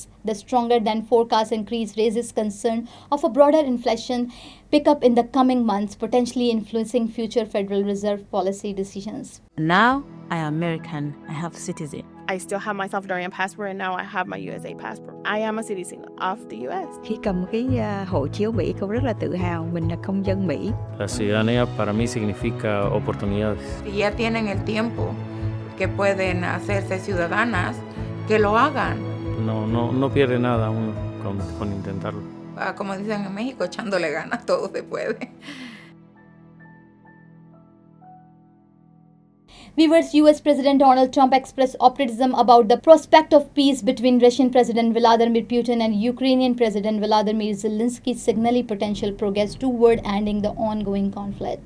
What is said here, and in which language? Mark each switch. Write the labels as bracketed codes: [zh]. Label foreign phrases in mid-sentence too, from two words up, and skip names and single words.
[en] The stronger than forecast increase raises concern of a broader inflation pickup in the coming months, potentially influencing future Federal Reserve policy decisions. Now, I am American. I have citizen. I still have my Salvadorian passport and now I have my USA passport. I am a citizen of the US. [vi] Khi cầm cái hộ chiếu Mỹ, cô rất là tự hào mình là công dân Mỹ. [es] La ciudadanía para mí significa oportunidades. Si ya tienen el tiempo que pueden hacerse ciudadanas, que lo hagan. No pierde nada uno con intentarlo. Como dicen en México, echándole ganas todo se puede. [en] Viewers, US President Donald Trump expressed optimism about the prospect of peace between Russian President Vladimir Putin and Ukrainian President Volodymyr Zelensky, signaling potential progress toward ending the ongoing conflict.